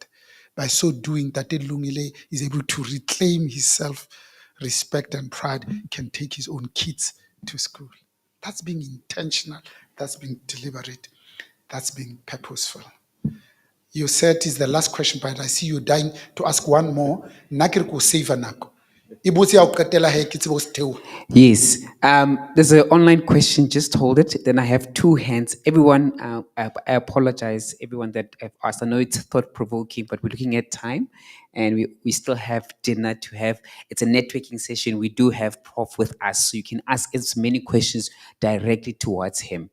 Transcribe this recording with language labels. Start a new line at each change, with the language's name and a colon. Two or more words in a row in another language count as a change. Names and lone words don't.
English: By so doing, Tate Lungile is able to reclaim his self-respect and pride, can take his own kids to school. That's being intentional, that's being deliberate, that's being purposeful. You said is the last question, but I see you dying to ask one more.
Southern Sotho: Nna ke re ko save nako. E botse ya ho qetela he ke tsebe ho se theoha.
English: Yes, there's an online question. Just hold it. Then I have two hands. Everyone, I apologize, everyone that I've asked. I know it's thought provoking, but we're looking at time, and we still have dinner to have. It's a networking session. We do have Prof with us, so you can ask as many questions directly towards him.